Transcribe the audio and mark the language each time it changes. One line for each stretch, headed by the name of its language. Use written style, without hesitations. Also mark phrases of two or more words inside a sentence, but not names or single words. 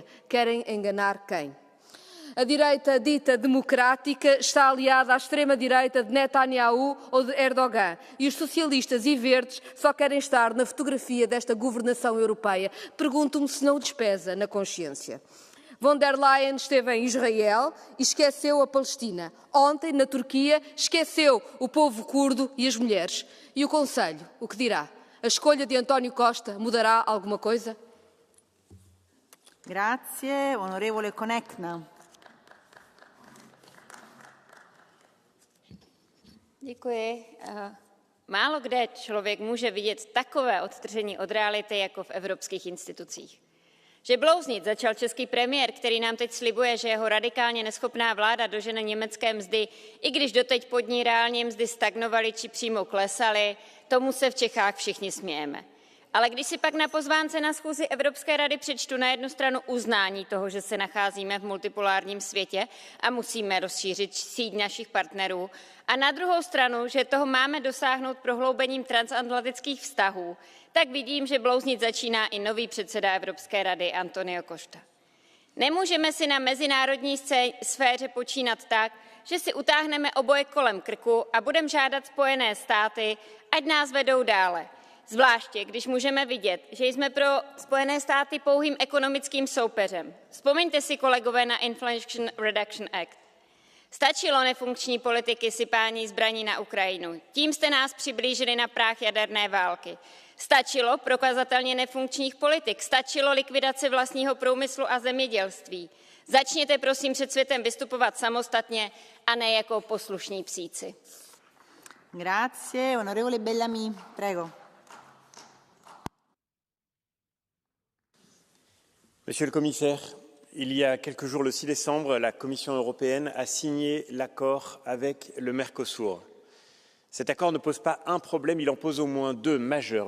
Portuguese: Querem enganar quem? A direita dita democrática está aliada à extrema-direita de Netanyahu ou de Erdogan e os socialistas e verdes só querem estar na fotografia desta governação europeia. Pergunto-me se não lhes pesa na consciência. Von der Leyen esteve em Israel e esqueceu a Palestina. Ontem, na Turquia, esqueceu o povo curdo e as mulheres. E o Conselho, o que dirá? A escolha de António Costa mudará alguma coisa?
Italian: Grazie. Onorevole Konechna.
Czech: Děkuji. Málo kde člověk může vidět takové odtržení od reality jako v evropských institucích. Že blouznit začal český premiér, který nám teď slibuje, že jeho radikálně neschopná vláda dožene německé mzdy, i když doteď pod ní reálně mzdy stagnovaly či přímo klesaly, tomu se v Čechách všichni smějeme. Ale když si pak na pozvánce na schůzi Evropské rady přečtu na jednu stranu uznání toho, že se nacházíme v multipolárním světě a musíme rozšířit síť našich partnerů, a na druhou stranu, že toho máme dosáhnout prohloubením transatlantických vztahů, tak vidím, že blouznit začíná i nový předseda Evropské rady Antonio Costa. Nemůžeme si na mezinárodní sféře počínat tak, že si utáhneme oboje kolem krku a budeme žádat Spojené státy, ať nás vedou dále. Zvláště, když můžeme vidět, že jsme pro Spojené státy pouhým ekonomickým soupeřem. Vzpomeňte si, kolegové, na Inflation Reduction Act. Stačilo nefunkční politiky sypání zbraní na Ukrajinu. Tím jste nás přiblížili na práh jaderné války. Stačilo prokazatelně nefunkčních politik. Stačilo likvidace vlastního průmyslu a zemědělství. Začněte prosím před světem vystupovat samostatně a ne jako poslušní psíci.
Italian: Grazie. Onorevole Bellamy, prego.
French: Monsieur le commissaire, il y a quelques jours, le 6 décembre, la Commission européenne a signé l'accord avec le Mercosur. Cet accord ne pose pas un problème, il en pose au moins deux majeurs.